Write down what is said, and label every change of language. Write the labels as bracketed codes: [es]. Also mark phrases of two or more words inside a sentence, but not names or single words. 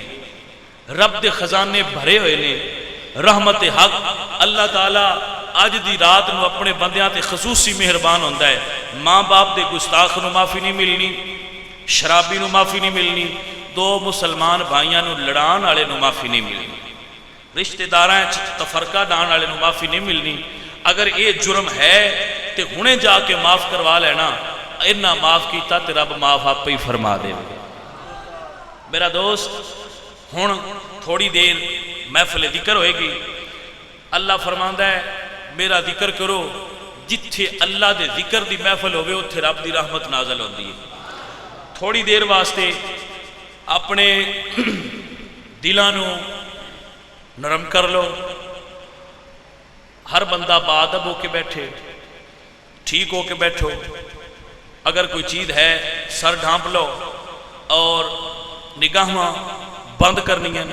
[pa] رب دے خزانے بھرے ہوئے نے رحمت حق. اللہ تعالیٰ اج دی رات نو اپنے بندیاں تے خصوصی مہربان ہوندا ہے. ماں باپ دے گستاخ نو معافی نہیں ملنی، شرابی نو معافی نہیں ملنی، 2 مسلمان بھائیاں نو لڑان والے نو معافی نہیں ملنی، رشتہ داراں وچ تفرقہ ڈان والے نو معافی نہیں ملنی. اگر یہ جرم ہے تے ہنے جا کے معاف کروا لینا. اتنا معاف کیتا تے رب معاف آپ ہی فرما دے. میرا دوست ہن تھوڑی دیر محفل ذکر ہوئے گی. اللہ فرماندا ہے میرا ذکر کرو، جتھے اللہ دے ذکر دی محفل ہوئے اتھے رب دی رحمت نازل ہوندی ہے. تھوڑی دیر واسطے اپنے دلانو نرم کر لو. ہر بندہ بادب ہو کے بیٹھے، ٹھیک ہو کے بیٹھو. اگر کوئی چیز ہے سر ڈھانپ لو اور نگاہاں بند کرنی ہیں.